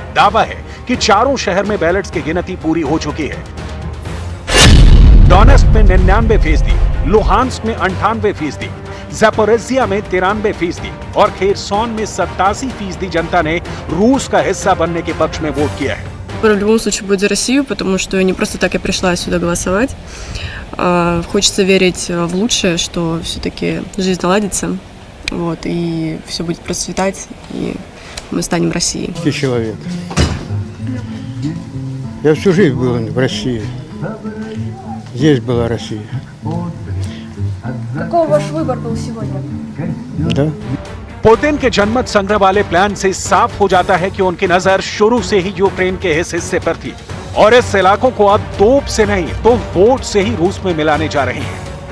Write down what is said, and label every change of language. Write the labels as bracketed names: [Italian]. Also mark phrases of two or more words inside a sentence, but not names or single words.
[Hindi] दावा है कि चारों शहर में बैलेट्स की गिनती पूरी हो चुकी है। डोनेट्स्क में 99%, लुहांस्क में 98%, ज़ैपोरिज़िया में 93% और खेरसोन में 87% जनता ने रूस का हिस्सा बनने के पक्ष में वोट किया है। [Russian] В любом случае будет за Россию, потому что не просто так я пришла сюда голосовать. Хочется верить в лучшее, что все-таки жизнь наладится, вот, и все будет процветать, и мы станем Россией. Человек. Я всю жизнь был в России. Здесь была Россия. Какой ваш выбор был сегодня? Да. [Hindi] पुतिन के जनमत संग्रह वाले प्लान से साफ हो जाता है कि उनकी नजर शुरू से ही यूक्रेन के इस हिस्से पर थी और इस इलाकों को अब तोप से नहीं तो वोट से ही रूस में मिलाने जा रहे हैं।